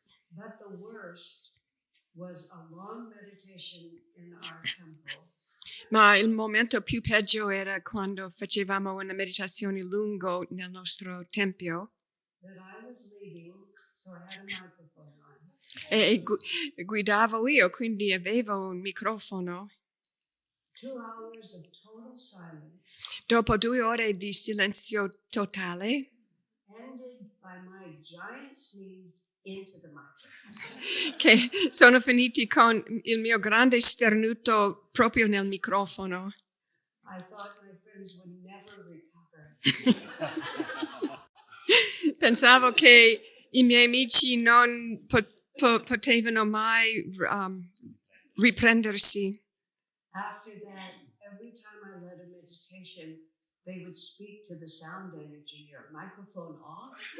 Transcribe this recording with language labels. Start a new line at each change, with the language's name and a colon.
English: But the worst was a long meditation in our temple.
Italian: Ma il momento più peggio era quando facevamo una meditazione lunga nel nostro tempio.
English: That I was leading, so I had a microphone on.
Italian: E guidavo io, quindi avevo un microfono.
English: 2 hours of total silence
Italian: Dopo 2 ore di silenzio totale,
English: ended by by my giant sneeze into the microphone.
Italian: Che sono finiti con il mio grande sternuto proprio nel microfono.
English: I thought my friends would never recover.
Italian: Pensavo che i miei amici non potevano mai riprendersi.
English: After that, every time I led a meditation, they would speak to the sound engineer, microphone off.